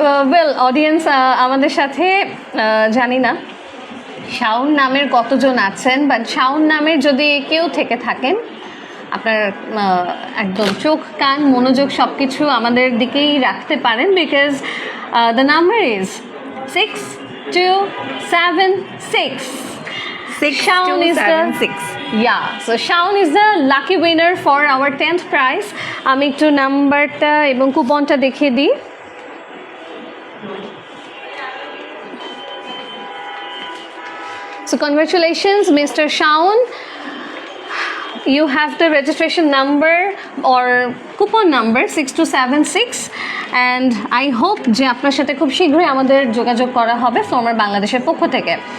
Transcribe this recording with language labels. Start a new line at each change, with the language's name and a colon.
Bangla: Well audience, আমাদের সাথে জানি না শাওন নামের কতজন আছেন, বাট শাওন নামের যদি কেউ থেকে থাকেন, আপনার একদম চোখ কান মনোযোগ সব কিছু আমাদের দিকেই রাখতে পারেন,
English: because the number is
Bangla: 6276.
English: Shaun is the 6276. so Shaun is the lucky winner for our 10th prize.
Bangla: আমি একটু নাম্বারটা এবং কুপনটা দেখিয়ে দিই।
English: So congratulations, Mr. Shaun. You have the registration number or coupon number 6276, and I hope
Bangla: যে আপনার সাথে খুব শীঘ্রই আমাদের যোগাযোগ করা হবে ফ্লরমার বাংলাদেশের পক্ষ থেকে।